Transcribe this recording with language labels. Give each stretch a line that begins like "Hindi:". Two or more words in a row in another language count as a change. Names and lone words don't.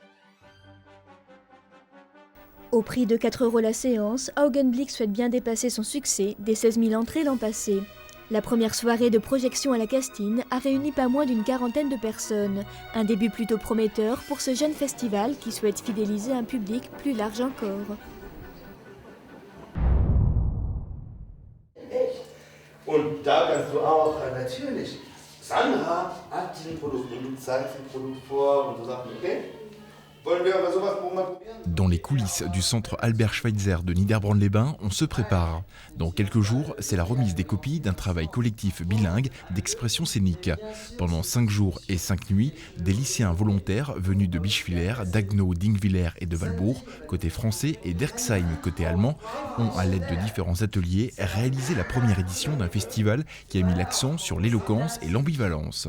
French: Au prix de 4 € la séance, Augenblick souhaite bien dépasser son succès des 16 000 entrées l'an passé. La première soirée de projection à la Castine a réuni pas moins d'une 40aine de personnes. Un début plutôt prometteur pour ce jeune festival qui souhaite fidéliser un public plus large encore.
German: Und da kannst du auch natürlich, Sandra hat ein Produkt und du zeigst ein Produkt vor und du sagst, okay, wollen wir aber sowas mal probieren?
French: Dans les coulisses du centre Albert Schweitzer de Niederbronn-les-Bains, on se prépare. Dans quelques jours, c'est la remise des copies d'un travail collectif bilingue d'expression scénique. Pendant 5 jours et 5 nuits, des lycéens volontaires venus de Bischwiller, d'Agnau, d'Ingwiller et de Walbourg, côté français, et d'Erxheim, côté allemand, ont, à l'aide de différents ateliers, réalisé la première édition d'un festival qui a mis l'accent sur l'éloquence et l'ambivalence.